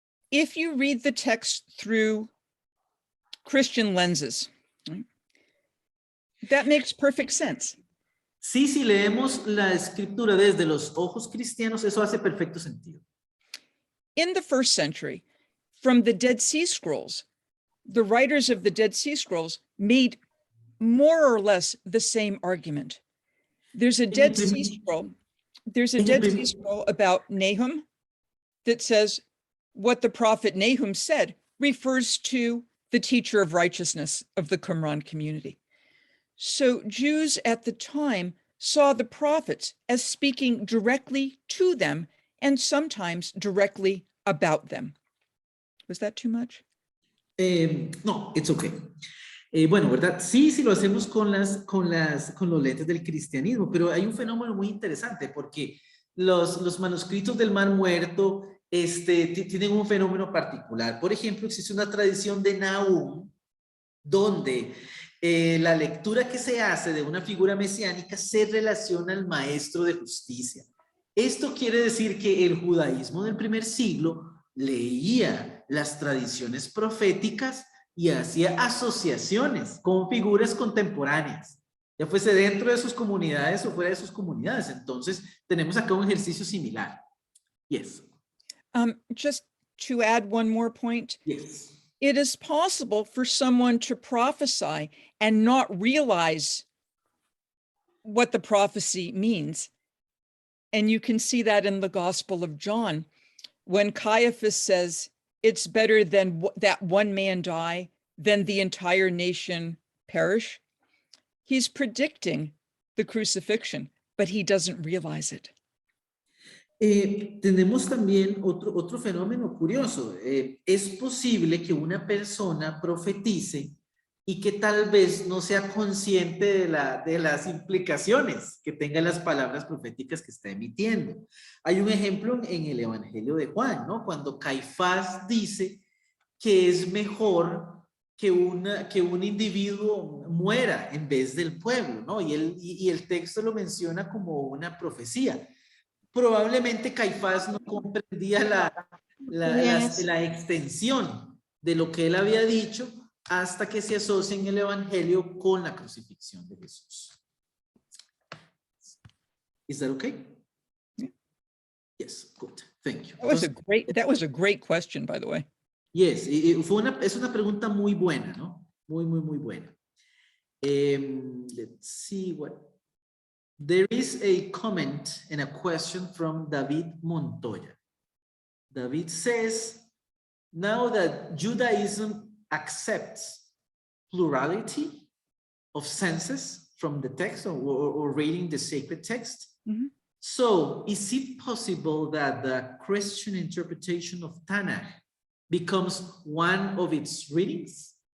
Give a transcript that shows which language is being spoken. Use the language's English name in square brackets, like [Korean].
[English] If you read the text through Christian lenses, right, that makes perfect sense. [Spanish] Sí, si leemos la escritura desde los ojos cristianos, eso hace perfecto sentido. [English] In the 1st century, from the Dead Sea Scrolls, the writers of the Dead Sea Scrolls made more or less the same argument. There's a Dead Sea Scroll. There's a Dead Sea Scroll about Nahum that says what the prophet Nahum said refers to the teacher of righteousness of the Qumran community. So Jews at the time saw the prophets as speaking directly to them and sometimes directly about them. Was that too much? No, it's okay. [Spanish] Bueno, ¿verdad? Sí, sí lo hacemos con los lentes del cristianismo, pero hay un fenómeno muy interesante porque los manuscritos del Mar Muerto tienen un fenómeno particular. Por ejemplo, existe una tradición de Nahum donde la lectura que se hace de una figura mesiánica se relaciona al maestro de justicia. Esto quiere decir que el judaísmo del primer siglo leía las tradiciones proféticas y hacía asociaciones con figuras contemporáneas, ya fuese dentro de sus comunidades o fuera de sus comunidades. Entonces, tenemos acá un ejercicio similar. [English] Yes. Just to add one more point. Yes. It is possible for someone to prophesy and not realize what the prophecy means. And you can see that in the Gospel of John, when Caiaphas says, it's better than that one man die than the entire nation perish. He's predicting the crucifixion, but he doesn't realize it. [Spanish] Tenemos también otro fenómeno curioso. Es posible que una persona profetice y que tal vez no sea consciente de las implicaciones que tengan las palabras proféticas que está emitiendo. Hay un ejemplo en el Evangelio de Juan, ¿no? Cuando Caifás dice que es mejor que un individuo muera en vez del pueblo, ¿no? Y el texto lo menciona como una profecía. Probablemente Caifás no comprendía la extensión de lo que él había dicho hasta que se asocia en el Evangelio con la crucifixión de Jesús. [English] Is that okay? Yeah. Yes, good. Thank you. That was a great question, by the way. [Spanish] Yes, es una pregunta muy buena, ¿no? Muy, muy, muy buena. [English] Let's see what. There is a comment and a question from David Montoya. David says, now that Judaism accepts plurality of senses from the text or reading the sacred text, so is it possible that the Christian interpretation of Tanakh becomes one of its readings?